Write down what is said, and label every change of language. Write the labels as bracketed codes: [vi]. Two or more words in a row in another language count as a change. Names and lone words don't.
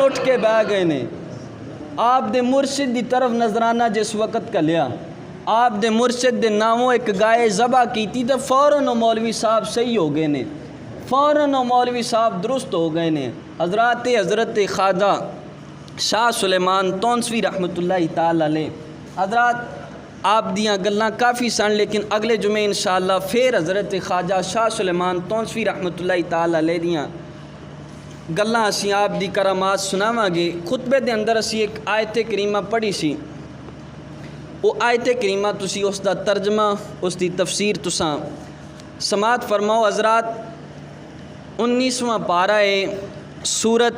[pa] اٹھ کے بہ گئے نے آپ دے مرشد دی طرف نظرانہ جس وقت کا لیا آپ دے مرشد دے ناموں ایک گائے ذبح کیتی تو فوراً مولوی صاحب صحیح ہو گئے نے فوراً مولوی صاحب درست ہو گئے نے حضرت خواجہ شاہ سلیمان تونسوی رحمۃ اللہ تعالی علیہ حضرات آپ دیاں گلاں کافی سن لیکن اگلے جمعے انشاءاللہ پھر حضرت خواجہ شاہ سلیمان تونسوی رحمۃ اللہ تعالی علیہ دیاں گلاں اسی آپ دی کرامات سناواں گے خطبے دے اندر اسی ایک آیت کریمہ پڑھی سی وہ آیت کریمہ تسی اس دا ترجمہ اس دی تفسیر تساں سماعت فرماؤ حضرات 19واں پارہ ہے سورت